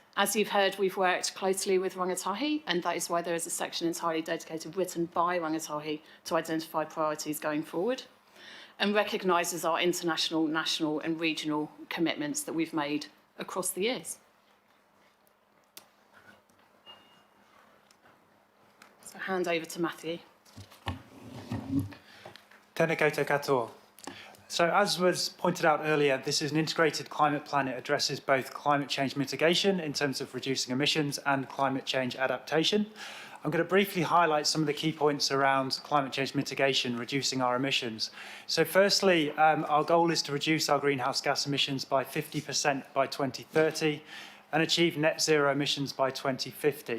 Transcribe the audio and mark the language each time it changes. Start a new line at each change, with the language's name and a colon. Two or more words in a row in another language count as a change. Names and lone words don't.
English: As you've heard, we've worked closely with rangatahi, and that is why there is a section entirely dedicated written by rangatahi to identify priorities going forward. And recognises our international, national and regional commitments that we've made across the years. So hand over to Matthew.
Māori: Tēnā koutou katoa.
English: So as was pointed out earlier, this is an integrated climate plan. It addresses both climate change mitigation in terms of reducing emissions and climate change adaptation. I'm going to briefly highlight some of the key points around climate change mitigation, reducing our emissions. So firstly, our goal is to reduce our greenhouse gas emissions by 50% by 2030 and achieve net zero emissions by 2050.